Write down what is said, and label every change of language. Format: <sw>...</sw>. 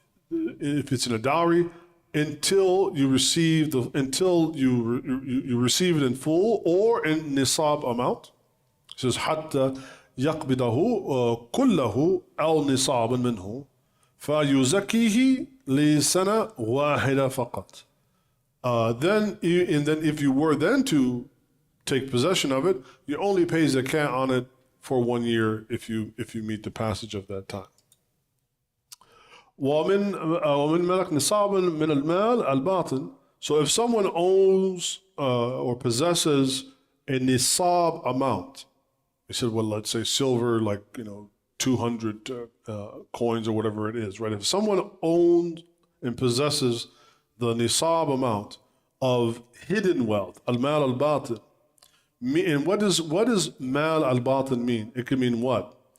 <en>If it's in a dowry, until you receive you receive it in full or in nisab amount. It says</en> <ar>حتى يقبضه كله أو نصابا منه فيزكيه لسنة واحدة فقط.</ar> <en>Then if you were then to take possession of it, you only pay zakah on it for 1 year if you meet the passage of that time.</en> <ar>ومن ملك نصابا من المال الباطن.</ar> <en>So if someone owns or possesses a nisab amount, he said, well, let's say silver, like 200 coins or whatever it is, right? If someone owns and possesses the nisab amount of hidden wealth, al-mal al-batin, and what does mal al-batin mean? It can mean what?</en>